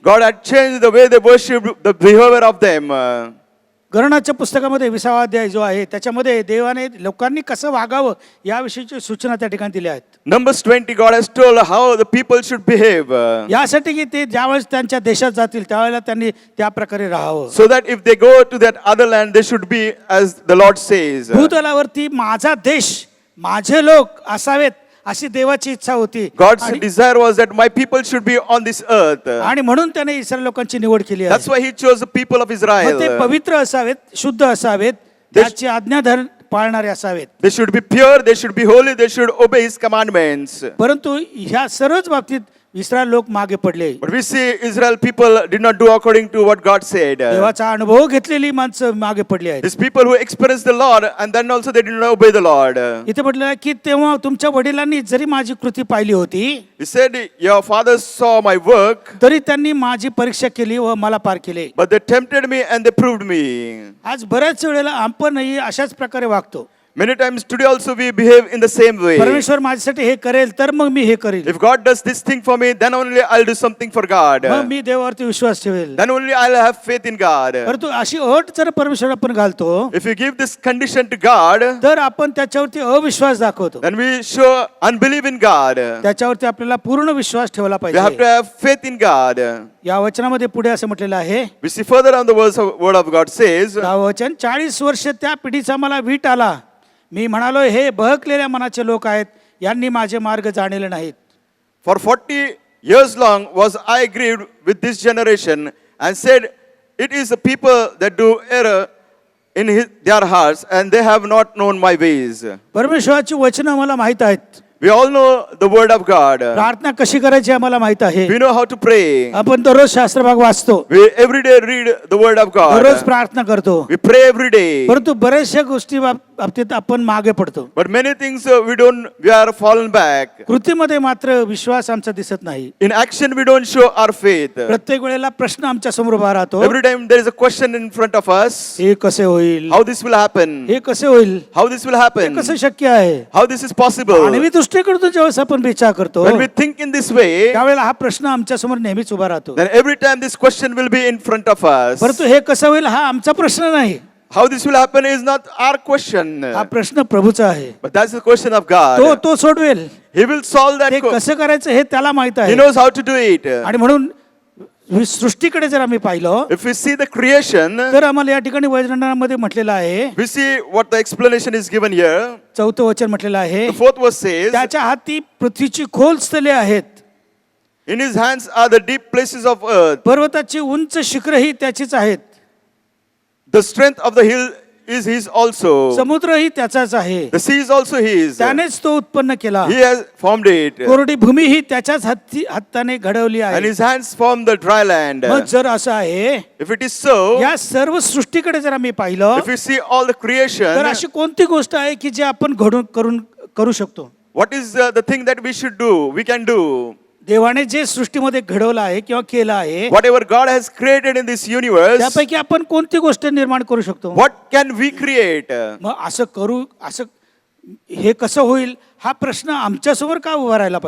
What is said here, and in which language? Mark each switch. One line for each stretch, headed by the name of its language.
English: God had changed the way they worshipped, the behavior of them.
Marathi: गणनाच्या पुस्तकामध्ये 20वा अध्याय जो आहे त्याच्यामध्ये देवाने लोकांनी कसं वागावं याविषयीची सूचना त्या ठिकाणी दिल्या आहेत.
English: Numbers 20, God has told how the people should behave.
Marathi: यासाठी की ते ज्यावेळेस त्यांच्या देशात जातील त्यावेळेला त्यांनी त्या प्रकारे राहावं.
English: So that if they go to that other land, they should be as the Lord says.
Marathi: भूतलावरती माझा देश माझे लोक असावेत अशी देवाची इच्छा होती.
English: God's
Marathi: आणि-
English: desire was that my people should be on this earth.
Marathi: आणि म्हणून त्याने इस्रायल लोकांची निवड केली आहे.
English: That's why He chose the people of
Marathi: मग
English: Israel.
Marathi: ते पवित्र असावेत, शुद्ध असावेत, त्याची आज्ञाधर पाळणारे असावेत.
English: They should be pure, they should be holy, they should obey His commandments.
Marathi: परंतु ह्या सर्वच बाबतीत इस्रायल लोक मागे पडले.
English: But we see Israel people did not do according to what God said.
Marathi: देवाचा अनुभव घेतलेली माणसं मागे पडली आहेत.
English: These people who experienced the Lord and then also they did not obey the Lord.
Marathi: इथे म्हटलं आहे की तेव्हा तुमच्या वडिलांनी जरी माझी कृती पाहिली होती
English: He said, your fathers saw my work,
Marathi: तरी त्यांनी माझी परीक्षा केली व मला पार केले.
English: but they tempted me and they proved me.
Marathi: आज बऱ्याच वेळेला आपणही अशाच प्रकारे वागतो.
English: Many times today also we behave in the same way.
Marathi: परमेश्वर माझ्यासाठी हे करेल तर मग मी हे करेल.
English: If God does this thing for me, then only I'll do something for God.
Marathi: मग मी देवावरती विश्वास ठेवेल.
English: Then only I'll have faith in God.
Marathi: परंतु अशी अट जर परमेश्वर आपण घालतो
English: If you give this condition to God,
Marathi: तर आपण त्याच्यावरती अविश्वास दाखवतो.
English: then we show unbelief in God.
Marathi: त्याच्यावरती आपल्याला पूर्ण विश्वास ठेवला
English: We have to
Marathi: पाहिजे.
English: have faith in God.
Marathi: या वचनामध्ये पुढे असं म्हटलेलं आहे
English: We see further on the word of God says,
Marathi: 10 वचन 40 वर्ष त्या पिढीचा मला वीट आला. मी म्हणालो हे बहकलेल्या मनाचे लोक आहेत यांनी माझे मार्ग जाणले नाहीत.
English: For 40 years long was I grieved with this generation and said, it is the people that do error in their hearts and they have not known my ways.
Marathi: परमेश्वराची वचनं मला माहित आहेत.
English: We all know the word of God.
Marathi: प्रार्थना कशी करायची आम्हाला माहित आहे.
English: We know how to pray.
Marathi: आपण दररोज शास्त्रभाग वाचतो,
English: We every day read the word of
Marathi: दररोज
English: God.
Marathi: प्रार्थना करतो,
English: We pray every day.
Marathi: परंतु बऱ्याचशा गोष्टी बाबतीत आपण मागे पडतो.
English: But many things we are fallen back.
Marathi: कृतीमध्ये मात्र विश्वास आमचा दिसत नाही.
English: In action we don't show our faith.
Marathi: प्रत्येक वेळेला प्रश्न आमच्या समोर उभा राहतो.
English: Every time there is a question in front of us.
Marathi: हे कसे होईल,
English: How this will happen?
Marathi: हे कसे होईल,
English: How this will
Marathi: हे
English: happen?
Marathi: कसं शक्य आहे.
English: How this is possible?
Marathi: आणि मी दृष्टीकडून जेव्हा आपण विचार करतो,
English: When we think in this way,
Marathi: त्यावेळेला हा प्रश्न आमच्या समोर नेहमीच उभा राहतो.
English: then every time this question will be in front of us.
Marathi: परंतु हे कसं होईल हा आमचा प्रश्न नाही,
English: How this will happen is not our question.
Marathi: हा प्रश्न प्रभूचा आहे.
English: But that's the question of God.
Marathi: तो सोडवेल.
English: He will solve that.
Marathi: ते कसं करायचं हे त्याला माहित
English: He
Marathi: आहे.
English: knows how to do it.
Marathi: आणि म्हणून सृष्टीकडे जर आम्ही पाहिलं
English: If we see the creation,
Marathi: तर आम्हाला या ठिकाणी वचनामध्ये म्हटलेलं आहे,
English: we see what the explanation is given here.
Marathi: 4थं वचन म्हटलेलं आहे,
English: The fourth verse says,
Marathi: त्याच्या हाती पृथ्वीची खोल स्थले आहेत,
English: in his hands are the deep places of earth.
Marathi: पर्वताची उंच शिखरही त्याचीच आहेत,
English: The strength of the hill is his also.
Marathi: समुद्रही त्याचाच आहे,
English: The sea is also his.
Marathi: त्यानेच तो उत्पन्न केला,
English: He has formed it.
Marathi: कोरडी भूमी ही त्याच्याच हाताने घडवली
English: And
Marathi: आहे.
English: his hands formed the dry land.
Marathi: मग जर असं आहे,
English: If it is so,
Marathi: या सर्व सृष्टीकडे जर आम्ही पाहिलं
English: if we see all the
Marathi: तर
English: creation,
Marathi: अशी कोणती गोष्ट आहे की जे आपण करू शकतो.
English: what is the thing that we should do? We can do.
Marathi: देवाने जे सृष्टीमध्ये घडवलं आहे किंवा केलं आहे,
English: Whatever God has created in this universe,
Marathi: त्यापैकी आपण कोणती गोष्ट निर्माण करू शकतो.
English: what can we create?
Marathi: मग असं हे कसं होईल हा प्रश्न आमच्या समोर का उभा राहिला